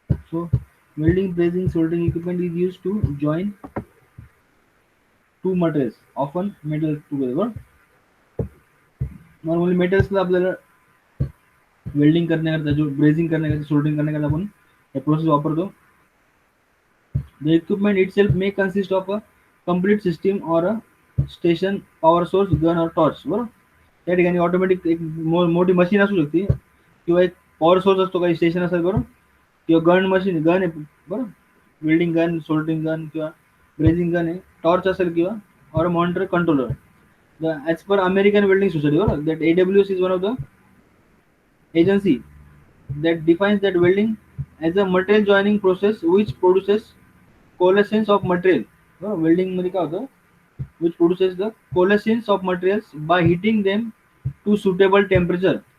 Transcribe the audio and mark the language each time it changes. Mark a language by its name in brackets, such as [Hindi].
[English] So welding, brazing, soldering equipment is used to join two materials, often metal together. [Marathi] Normally मेटल्सला आपल्याला welding करण्याकरता जो brazing करण्याकरता soldering करण्याकरता आपण हे प्रोसेस वापरतो. [English] The equipment itself may consist of a complete system or a station, power source, gun or torch. [Marathi] बरोबर. त्या ठिकाणी ऑटोमॅटिक एक मोठी मशीन असू शकते किंवा एक पॉवर सोर्स असतो, काही स्टेशन असेल बरोबर, किंवा गन मशीन गन आहे बरोबर, वेल्डिंग गन, सोल्डरिंग गन किंवा ब्रेझिंग गन आहे, टॉर्च असेल किंवा और monitor controller. [English] As per American Welding Society, that AWS is one of the agency that defines that welding as a material joining process which produces coalescence of material. Welding [Marathi] मध्ये काय होतं, [English] which produces the coalescence of materials by heating them to suitable temperature.